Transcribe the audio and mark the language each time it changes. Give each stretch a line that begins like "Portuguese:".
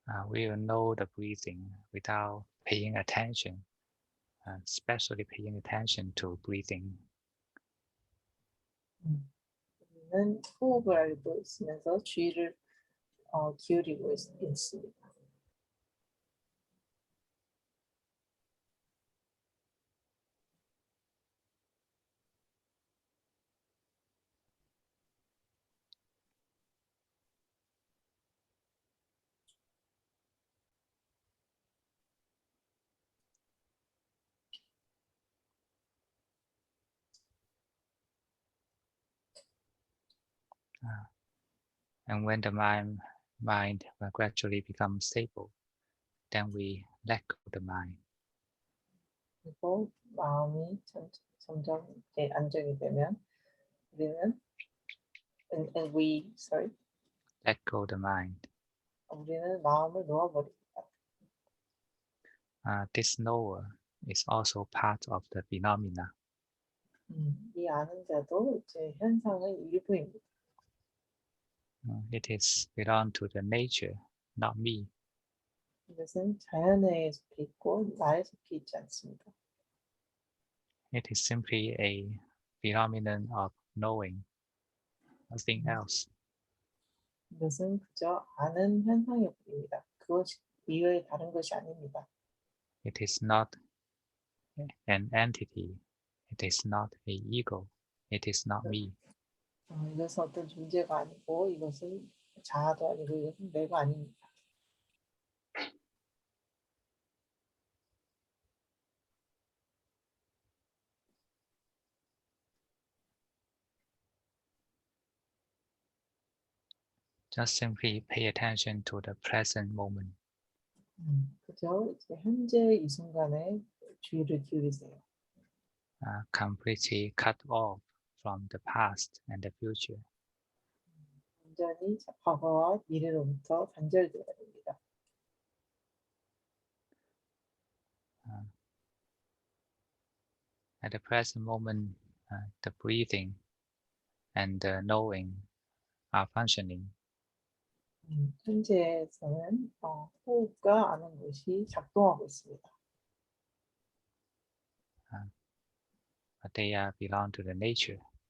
English: We will know the breathing without paying attention, especially paying attention to breathing.
Korean: 우리는 호흡을 알고 있으면서 주의를 기울이고 있습니다.
English: And when the mind will gradually become stable, then we let go of the mind.
Korean: 그리고 마음이 점점 이제 안정이 되면 우리는
English: and we Let go of the mind.
Korean: 우리는 마음을 놓아버립니다.
English: This knower is also part of the phenomena.
Korean: 이 아는 자도 이제 현상의 일부입니다.
English: It is belong to the nature, not me.
Korean: 이것은 자연에 속해 있고 나에 속해 있지 않습니다.
English: It is simply a phenomenon of knowing, nothing else.
Korean: 이것은 그저 아는 현상일 뿐입니다. 그것 이외에 다른 것이 아닙니다.
English: It is not an entity. It is not a ego. It is not me.
Korean: 이것은 어떤 존재가 아니고 이것은 자아도 아니고 이것은 내가 아닙니다.
English: Just simply pay attention to the present moment.
Korean: 그저 이제 현재 이 순간에 주의를 기울이세요.
English: Completely cut off from the past and the future.
Korean: 완전히 과거와 미래로부터 단절되어야 됩니다.
English: At the present moment, the breathing and the knowing are functioning.
Korean: 현재에서는 호흡과 아는 것이 작동하고 있습니다.
English: But they belong to the nature.